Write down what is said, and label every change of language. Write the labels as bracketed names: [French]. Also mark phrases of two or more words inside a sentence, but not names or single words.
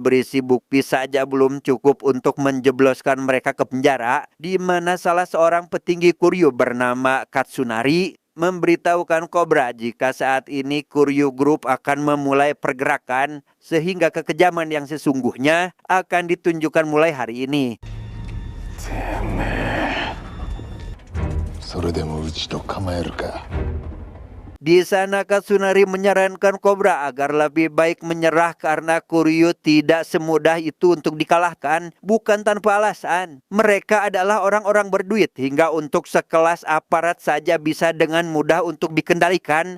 [Indonesian] berisi bukti saja belum cukup untuk menjebloskan mereka ke penjara, di mana salah seorang petinggi Kuryu bernama Katsunari memberitahukan Cobra jika saat ini Kuryu Group akan memulai pergerakan sehingga kekejaman yang sesungguhnya akan ditunjukkan mulai hari ini. [Japanese] それでもうちと構えるか。 [Indonesian] Di sana Katsunari menyarankan Cobra agar lebih baik menyerah karena Kuryu tidak semudah itu untuk dikalahkan, bukan tanpa alasan. Mereka adalah orang-orang berduit hingga untuk sekelas aparat saja bisa dengan mudah untuk dikendalikan.